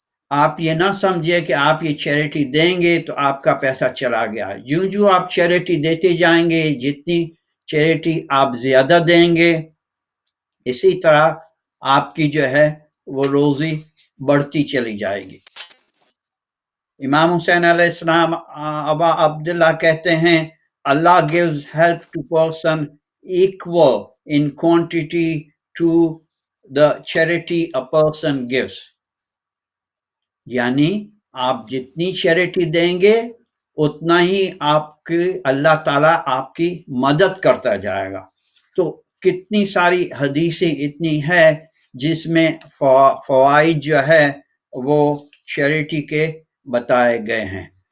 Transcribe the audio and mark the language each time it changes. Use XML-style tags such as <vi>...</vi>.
<ur>آپ یہ نہ سمجھے کہ آپ یہ چیریٹی دیں گے تو آپ کا پیسہ چلا گیا۔ جو آپ چیریٹی دیتے جائیں گے، جتنی چیریٹی آپ زیادہ دیں گے، اسی طرح آپ کی جو ہے وہ روزی بڑھتی چلی جائے گی. امام حسین علیہ السلام ابا عبداللہ کہتے ہیں</ur> <en>Allah gives help to person equal in quantity to the charity a person gives.</en> <ur>یعنی آپ جتنی چیریٹی دیں گے اتنا ہی آپ کی اللہ تعالیٰ آپ کی مدد کرتا جائے گا. تو کتنی ساری حدیثیں اتنی ہے جس میں فوائد جو ہے وہ چیریٹی کے بتائے گئے ہیں.</ur>